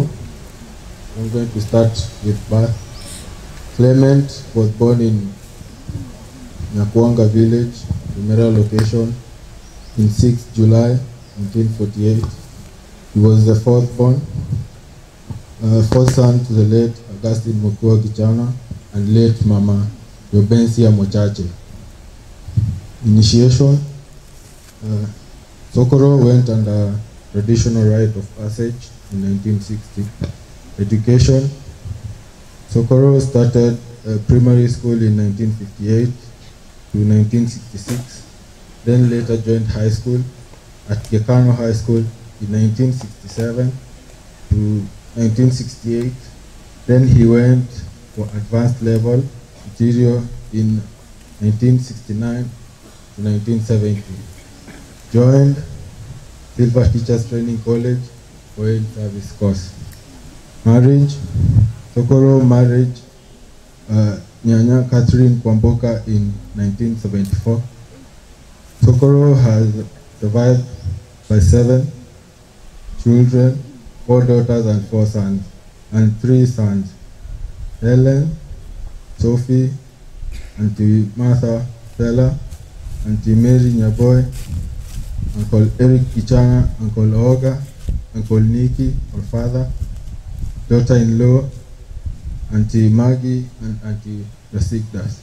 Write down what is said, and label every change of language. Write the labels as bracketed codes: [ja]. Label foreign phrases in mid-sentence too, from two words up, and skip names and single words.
[en] I'm going to start with birth. Clement was born in Nyakwanga village, Rumera location, in 6 July 1948. He was the fourth son to the late Augustine Mokua Kichana and late Mama Yobensia Mochache. Initiation. Sokoro went under traditional rite of passage in 1960. Education. Sokoro started primary school in 1958 to 1966, then later joined high school at Gekano High School in 1967 to 1968. Then he went for advanced level interior in 1969 to 1970. Joined Silver Teachers Training College Oil Service course. Marriage. Sokoro married Nyanya Catherine Kwamboka in 1974. Sokoro has survived by 7 children, 4 daughters and 4 sons, and 3 sons: Helen, Sophie, Auntie Martha, Stella, Auntie Mary Nyaboy, Uncle Eric Kichana, Uncle Oga, Uncle Nikki, or father, daughter-in-law, Auntie Maggie, and Auntie Rasikdas.